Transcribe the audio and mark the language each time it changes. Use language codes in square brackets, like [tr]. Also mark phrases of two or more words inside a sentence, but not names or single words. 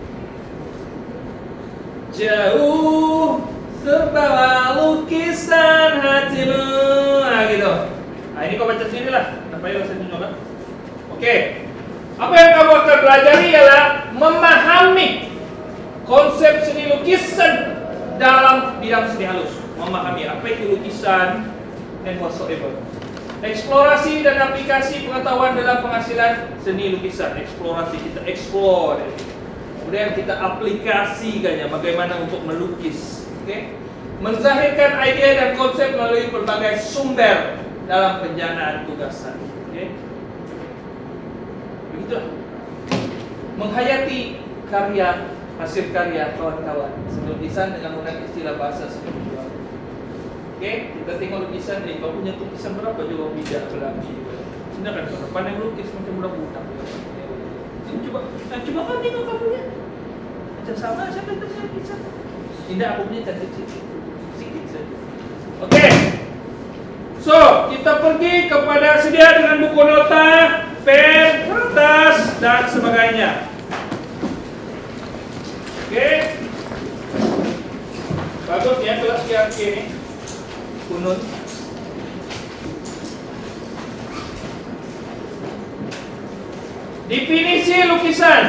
[ms] Jauh terbawa lukisan hatimu. Nah gitu. Nah ini kau baca sendiri lah. Apa yang saya tunjukkan? Oke. Apa yang kamu akan pelajari ialah memahami konsep seni lukisan dalam bidang seni halus. Memahami apa itu lukisan [en] and whatsoever. [ms] Eksplorasi dan aplikasi pengetahuan dalam penghasilan seni lukisan. Eksplorasi, kita explore. Kemudian kita aplikasikannya bagaimana untuk melukis. Oke? Menzahirkan ide dan konsep melalui berbagai sumber dalam penjanaan tugasan. Oke? Begitulah. Menghayati karya, hasil karya kawan-kawan. Lukisan dengan menggunakan istilah bahasa seni visual. Oke, kita tengok lukisan ni. Kau punya lukisan berapa juga bijak berlaki. Sedangkan kau pandai melukis macam budak-budak. Coba kau tengok kau punya. Macam sama siapa yang tersiap lukisan. Tidak, aku punya cantik sikit. Sikit saja. Oke. So, kita pergi kepada sedia dengan buku nota, pen, kertas, dan sebagainya. Oke. Bagus ya kelas GRK ini. Kunun. Definisi lukisan.